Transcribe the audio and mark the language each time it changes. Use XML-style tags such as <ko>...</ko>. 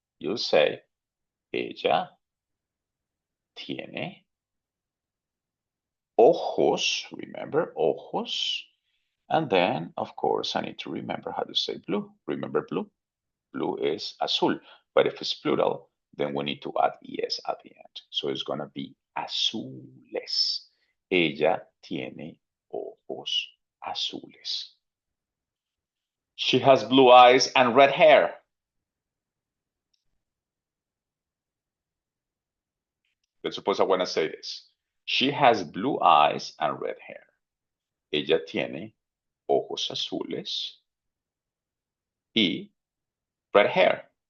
<en>You say,</en> <es>ella tiene ojos,</es> <en>remember,</en> <es>ojos.</es> <en>And then, of course, I need to remember how to say blue. Remember blue? Blue is azul. But if it's plural, then we need to add es at the end. So it's going to be azules.</en> <es>Ella tiene ojos azules.</es> <en>She has blue eyes and red hair. Let's suppose I want to say this. She has blue eyes and red hair.</en> <es>Ella tiene ojos azules y</es> <en>red hair.</en>